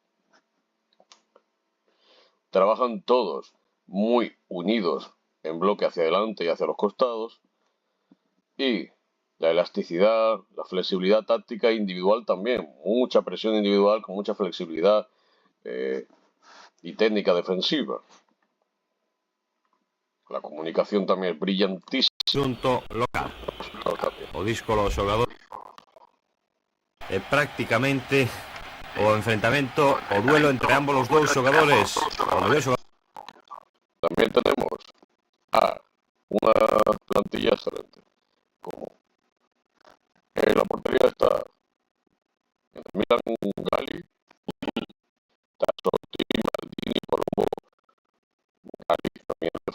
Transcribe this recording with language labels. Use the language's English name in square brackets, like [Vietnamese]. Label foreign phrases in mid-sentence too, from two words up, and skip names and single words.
[Spanish] Trabajan todos muy unidos en bloque hacia adelante y hacia los costados. Y la elasticidad, la flexibilidad táctica individual también. Mucha presión individual con mucha flexibilidad y técnica defensiva. La comunicación también es brillantísima. [Galician] Xunto local. O díscolo xogador é prácticamente o enfrentamento, o duelo entre ambos os dous xogadores. [Spanish] También tenemos a una plantilla excelente. Como en la portería está en el Milan Gali, Tassotti, Maldini, Colombo, Gali también en